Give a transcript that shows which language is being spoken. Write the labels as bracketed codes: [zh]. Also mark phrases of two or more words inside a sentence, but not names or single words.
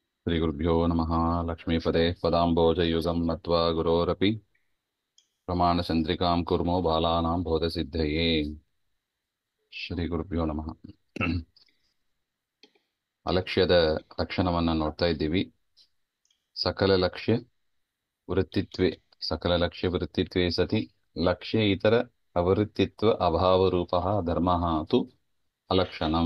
[sa] श्रीगुरुभ्यो नमः। लक्ष्मीपदे पदाम्बोजयुगं नत्वा गुरोरपि प्रमाणचन्द्रिकां कुर्मो बालानां बोधसिद्धये। ಶ್ರೀಗುರುಭ್ಯೋ ನಮಃ. [kn] ಅಲಕ್ಷ್ಯದ ಲಕ್ಷಣವನ್ನು ನೋಡ್ತಾ ಇದ್ದೀವಿ. [sa] ಸಕಲ ಲಕ್ಷ್ಯ ವೃತ್ತಿತ್ವೇ ಸಕಲ ಲಕ್ಷ್ಯ ವೃತ್ತಿತ್ವೇ ಸತಿ ಲಕ್ಷ್ಯ ಇತರ ಅವೃತ್ತಿತ್ವ ಅಭಾವರೂಪ ಧರ್ಮ ತು ಅಲಕ್ಷಣಂ.